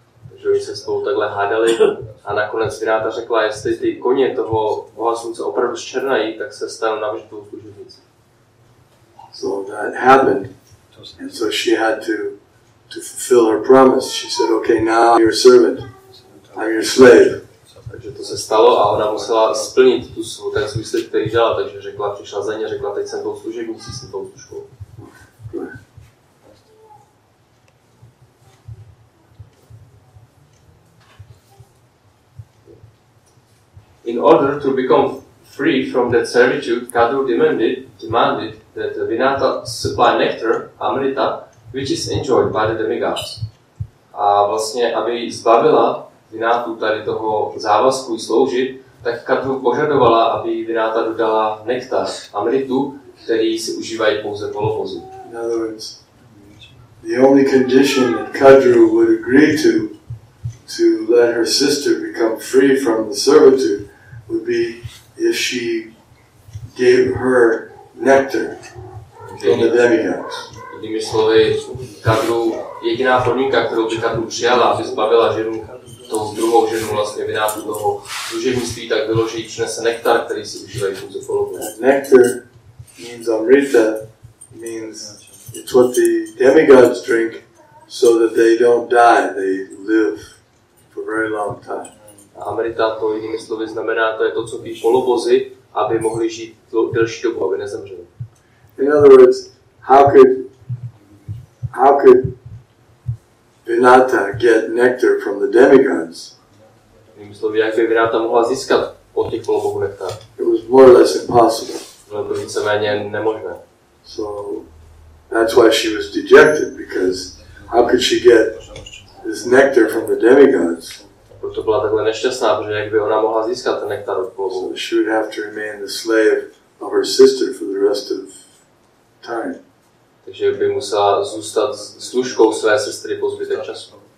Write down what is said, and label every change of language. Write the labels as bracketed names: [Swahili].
[Czech] Takže oni se spolu takhle hádali a nakonec Vinata řekla, jestli ty koně toho boha slunce opravdu zčernají, tak se stanou navždy tou služebnicí. [English] So that happened, and so she had to fulfill her promise. She said, okay, now I'm your servant, I'm your slave. [Czech] Takže to se stalo a ona musela splnit ten svůj slib, který dala, takže řekla, přišla za ně, řekla, teď jsem tou služebnicí, jsem tou služkou. [English] In order to become free from that servitude, Kadru demanded that Vinata supply nectar, amrita, which is enjoyed by the demigods. [Czech] A vlastně, aby zbavila Vinatu tady toho závazku jí sloužit, tak Kadru požadovala, aby Vinata dodala nektar, amritu, který si užívají pouze polobozy. [English] In other words, the only condition that Kadru would agree to let her sister become free from the servitude would be if she gave her nectar from the demigods. [Czech] Jinými slovy, Kadru, jediná podmínka, kterou by Kadru přijala, aby zbavila ženu, tou druhou ženu vlastně Vinatu toho služebnictví, tak bylo, že jí přinese nektar, který si užívají pouze polobozy. [English] Nectar means amrita, means it's what the demigods drink so that they don't die, they live for a very long time. [Czech] A amrita, to jinými slovy znamená, to je to, co pijí polobozy, aby mohli žít delší dobu, aby nezemřeli. [English] In other words, how could Vinata get nectar from the demigods? [Czech] Jinými slovy, jak by Vinata mohla získat od těch polobohů nektar? [English] It was more or less impossible. [Czech] Bylo to víceméně nemožné. [English] So That's why she was dejected, because how could she get this nectar from the demigods? [Czech] Proto byla takhle nešťastná, protože jak by ona mohla získat ten nektar od bohů. [English] So she would have to remain the slave of her sister for the rest of time. [Czech] Takže by musela zůstat služkou své sestry po zbytek času.